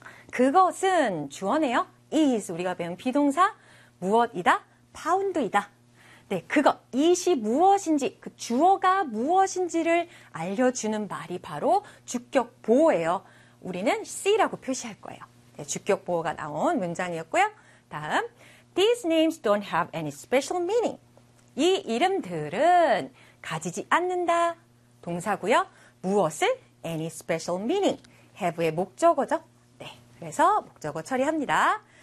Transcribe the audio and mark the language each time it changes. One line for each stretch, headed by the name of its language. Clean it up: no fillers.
Korean: 그것은 주어네요. is, 우리가 배운 비동사, 무엇이다, 파운드이다. 네, 그것, is이 무엇인지, 그 주어가 무엇인지를 알려주는 말이 바로 주격 보어예요. 우리는 C라고 표시할 거예요. 네, 주격 보어가 나온 문장이었고요. 다음,
English: these names don't have any special meaning.
Korean: 이 이름들은 가지지 않는다, 동사고요. 무엇을?
English: any special meaning,
Korean: have의 목적어죠. 그래서 목적어 처리합니다.